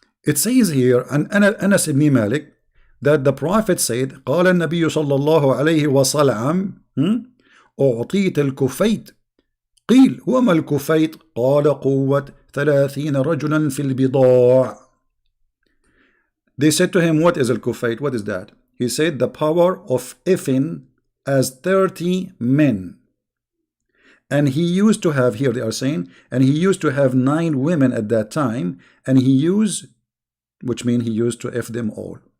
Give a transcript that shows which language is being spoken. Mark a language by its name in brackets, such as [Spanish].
[English] It says here, and Anas ibn Malik, that the Prophet said, [Arabic] قال النبي صلى الله عليه وسلم أعطيت الكفيت. قيل وما الكفيت؟ قال قوة 30 رجلا في البضاع. [English] They said to him, what is al-kufayt? What is that? He said, the power of effing as 30 men. And he used to have, here they are saying, and he used to have 9 women at that time, and he used, which means he used to F them all.